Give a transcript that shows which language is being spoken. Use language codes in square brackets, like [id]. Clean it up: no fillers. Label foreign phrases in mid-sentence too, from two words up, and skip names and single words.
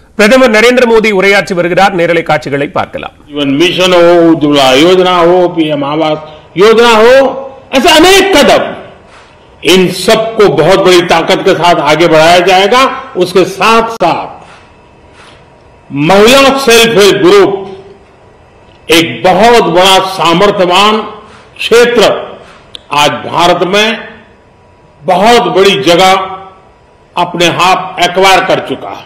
[ta] பிரதமர் நரேந்திர மோடி உரையாற்றி வருகிறார். நேரலை காட்சிகளை பார்க்கலாம். [hi] जीवन मिशन हो, उज्ज्वला योजना हो, पीएम आवास योजना हो, ऐसे अनेक कदम, इन सबको बहुत बड़ी ताकत के साथ आगे बढ़ाया जाएगा। उसके साथ साथ महिला [en] self help group [hi] एक बहुत बड़ा सामर्थ्यवान क्षेत्र आज भारत में बहुत बड़ी जगह अपने हाथ एक्वायर कर चुका है।